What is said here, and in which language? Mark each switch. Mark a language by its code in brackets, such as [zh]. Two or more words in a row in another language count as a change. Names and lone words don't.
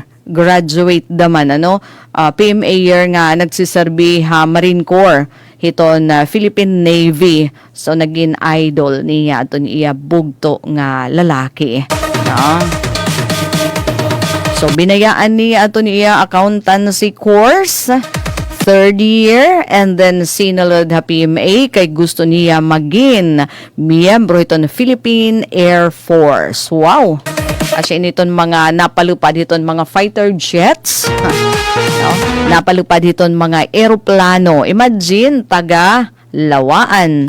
[war] Graduate daman PMA year nga nagsiserbi ha Marine Corps hiton Philippine Navy. So naging idol niya aton iya bugto nga lalaki. So binayaan niya aton iya [en] accountancy course third year and then [war] sinulod ha PMA kay gusto niya maging miyembro iton Philippine Air Force. Wow! Kasi initon mga napalupad iton mga [en] fighter jets. [war] Napalupad iton mga eroplano. Imagine, taga lawaan.